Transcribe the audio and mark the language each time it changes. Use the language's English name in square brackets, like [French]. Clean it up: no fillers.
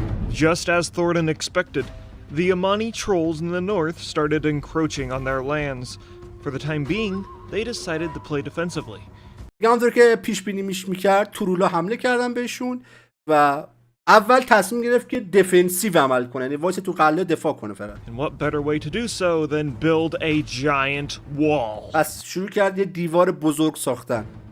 [English] Just as Thoradin expected, the Amani trolls in the north started encroaching on their lands. For the time being, they decided to play defensively. [Persian] همونطور که پیش بینی میکرد ترولا حمله کردن بهشون و اول تصمیم گرفت که دفنسیو عمل کنه، یعنی وایس تو قلعه دفاع کنه فقط. [English] And what better way to do so than build a giant wall? [Persian] پس شروع کرد یه دیوار بزرگ ساختن.